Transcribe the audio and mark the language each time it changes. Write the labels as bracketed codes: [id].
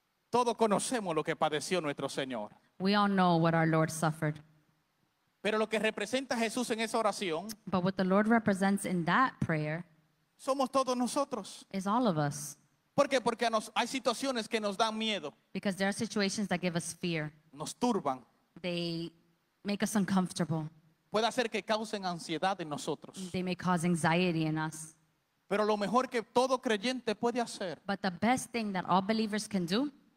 [es] Todos conocemos lo que padeció nuestro Señor. [en] We all know what our Lord suffered. [es] Pero lo que representa Jesús en esa oración [en] But what the Lord represents in that prayer [es] somos todos nosotros. [en] is all of us. [es] ¿Por qué? Porque hay situaciones que nos dan miedo, [en] Because there are situations that give us fear. [es] nos turban. [en] They make us uncomfortable. [es] Puede hacer que causen ansiedad en nosotros. [en] They may cause anxiety in us. [es] Pero lo mejor que todo creyente puede hacer [en] But the best thing that all believers can do